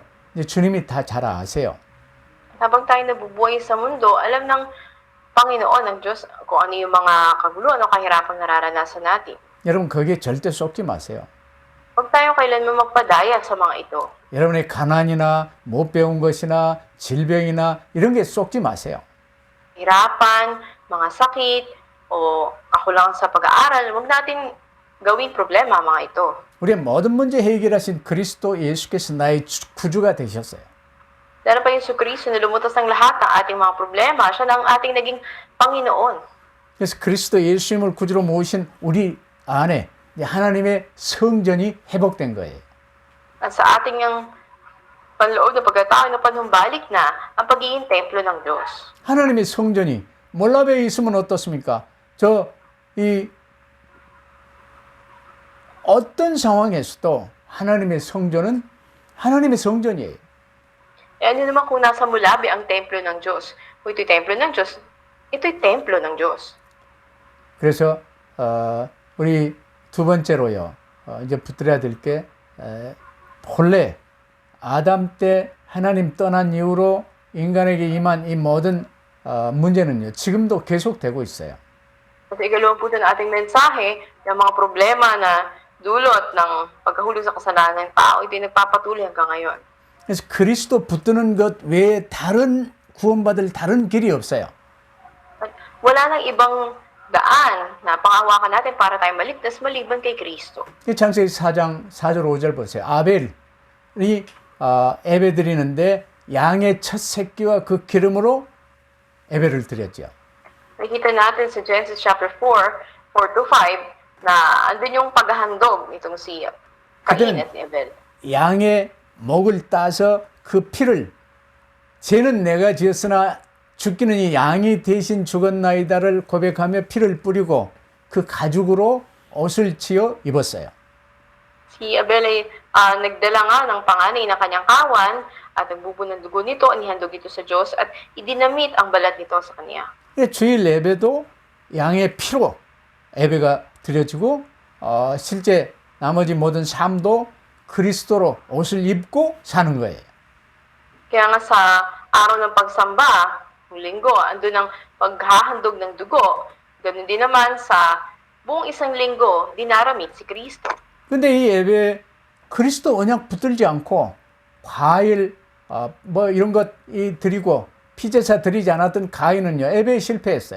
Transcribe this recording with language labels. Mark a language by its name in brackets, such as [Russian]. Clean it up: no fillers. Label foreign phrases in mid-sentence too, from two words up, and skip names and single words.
[Korean] 이제 주님이 다 잘 아세요. [Filipino] Habang tayo nabubuhay sa mundo, alam ng Panginoon ng Diyos kung ano yung mga kaguluhan o kahirapang nararanasan natin. [Korean] 여러분 거기에 절대 쏟지 마세요. [Filipino] Huwag tayo kailanman magpadaya sa mga ito. [Korean] 여러분의 가난이나 못 배운 것이나 질병이나 이런 게 쏟지 마세요. [Filipino] Hirapan, mga sakit, o kakulangan sa pag-aaral, huwag natin gawing problema mga ito. [Korean] 우리의 모든 문제 해결하신 그리스도 예수께서 나의 구주가 되셨어요. [Filipino] Dahil pa yung Kristo na lumutas ng lahat ng ating mga problema, siya na ang ating naging Panginoon. [Korean] 그래서 그리스도 예수님을 구주로 모신 우리 안에 하나님의 성전이 회복된 거예요. [Filipino] At sa ating yung panloob na pagkatao na panumbalik na ang pagiging templo ng Diyos. [Korean] 하나님의 성전이 몰라베에 있으면 어떻습니까? 어떤 상황에서도 하나님의 성전은 하나님의 성전이에요. [Filipino] E ano naman kung nasa Mulabi ang templo ng Diyos? Kung ito'y templo ng Diyos, ito'y templo ng Diyos. [Korean] 그래서 우리 두 번째로요. 이제 붙들어야 될 게 본래 아담 때 하나님 떠난 ihu로 인간에게 임한 이 모든 문제는요. 지금도 계속되고 있어요. [Filipino] At ikalawa po ng ating mensahe, yung mga problema na dulot ng pagkahulog sa kasalanan ng tao, ito'y nagpapatuloy hanggang ngayon. [Korean] 그래서 그리스도 붙드는 것 외에 다른 구원받을 다른 길이 없어요. [Filipino] At wala nang ibang daan na panghawakan natin para tayo maligtas maliban kay Kristo. [Korean] 창세기 4장 4절 5절 보세요. 아벨이 예배 드리는데 양의 첫 새끼와 그 기름으로 예배를 드렸죠. [Filipino] Nakita natin sa Genesis chapter 4, 4-5, na andun yung paghahandog nitong si Cain at Abel. [Korean] 양의 목을 따서 그 피를 죄는 내가 지었으나 죽기는 이 양이 대신 죽었나이다를 고백하며 피를 뿌리고 그 가죽으로 옷을 지어 입었어요. [Filipino] Si Abel ay nagdala nga ng panganay na kanyang kawan at nagbubo ng dugo nito, inihandog ito sa Diyos at idinamit ang balat nito sa kanya. [Korean] 주일 예배도 양의 피로 예배가 드려지고 실제 나머지 모든 삶도 그리스도로 옷을 입고 사는 거예요. [Filipino] Kaya nga sa araw ng pagsamba, ng linggo, andun ang paghahandog ng dugo. Ganun din naman sa buong isang linggo, dinaramit si Kristo. [Korean] 근데 이 예배에 그리스도 언약 붙들지 않고 과일 뭐 이런 것 드리고 피제사 드리지 않았던 가인은요 예배에 실패했어요.